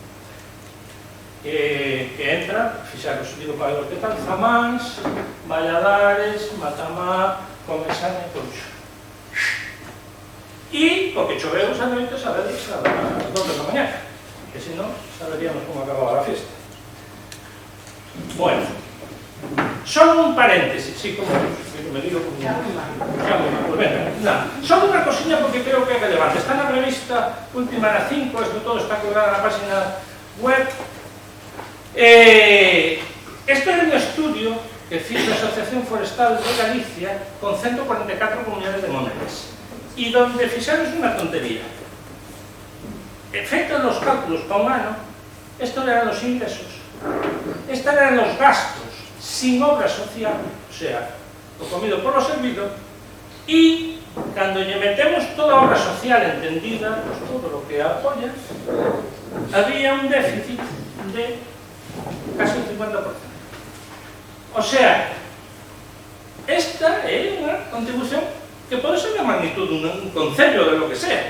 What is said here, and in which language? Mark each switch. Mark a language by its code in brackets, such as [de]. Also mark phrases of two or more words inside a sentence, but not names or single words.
[gl] Que entra, fixaros, digo para ver que tal, Zamáns, Valladares, Matamá, Comesaña e Coruxo. E, porque choveu esa noite, sabedes, a las 2 da mañana, que se non, saberíamos como acababa a fiesta. [es] Bueno, solo un paréntesis, sí, como me digo como... pues venga, solo una cosilla porque creo que es relevante. Está en la revista última, la 5, esto todo está colgado en la página web. Esto es un estudio que fixa la Asociación Forestal de Galicia con 144 comunidades de montes y donde fixaron una tontería. Efecto los cálculos para un ano, estos eran los ingresos, estos eran los gastos sin obra social, o sea, lo comido por lo servido, [gl] y cando lle metemos toda a obra social entendida, pues todo o que apoya, había un déficit de casi un 50%. O sea, esta é unha contribución que pode ser a magnitud dun concello [es] de lo que sea.